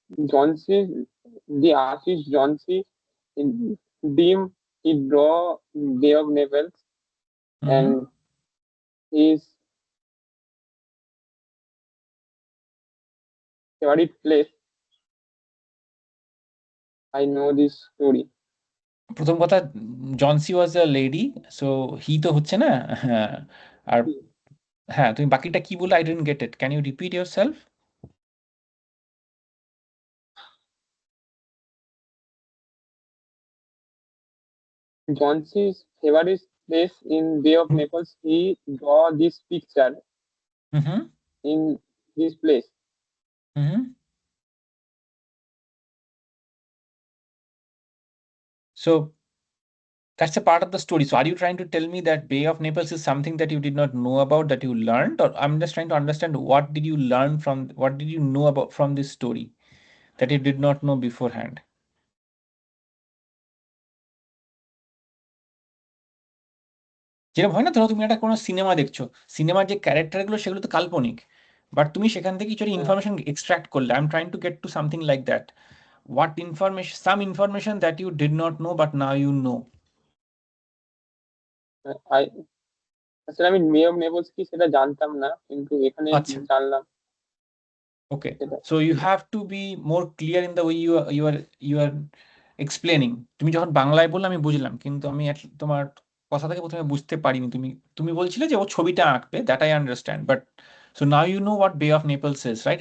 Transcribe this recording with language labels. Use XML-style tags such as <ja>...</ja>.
<en>Johnsy, the artist Johnsy deem he draw Bay of Naples and his favorite place. I know this story.</en> <bn>প্রথম কথা, Johnsy</bn> <en>was a lady, so he</en> <bn>তো হচ্ছে না। হ্যাঁ, আর হ্যাঁ, তুমি বাকিটা কি বলে?</bn> <en>I didn't get it, can you repeat yourself? Johnson's favorite place in Bay of Naples, he draw this picture hmm in this place. Hmm. So that's a part of the story. So are you trying to tell me that Bay of Naples is something that you did not know about, that you learned? Or I'm just trying to understand, what did you learn from, what did you know about from this story that you did not know beforehand?</en> <bn>যেরকম হয় না, ধরো তুমি একটা কোনো cinema দেখছো, সিনেমার যে ক্যারেক্টারগুলো সেগুলো তো কাল্পনিক, বাট তুমি সেখান থেকে কিছু ইনফরমেশন এক্সট্রাক্ট করলে।</bn> <en>I am trying to get to something like that. What information, some information that you did not know but now you know?</en> <bn>I আসলে আমি বে অফ নেপলস কি সেটা জানতাম না, কিন্তু এখানে আচ্ছা, জানলাম</bn> <en>okay.</en> <bn>সেটা।</bn> <en>So you have to be more clear in the way you are explaining.</en> <bn>তুমি যখন বাংলায় বললে আমি বুঝলাম, কিন্তু আমি তোমার কথা থেকে প্রথমে বুঝতে পারিনি। তুমি বলছিলে যে ও ছবিটা আঁকবে,</bn> <en>That I understand, but so now you know what Bay of Naples is, right?</en>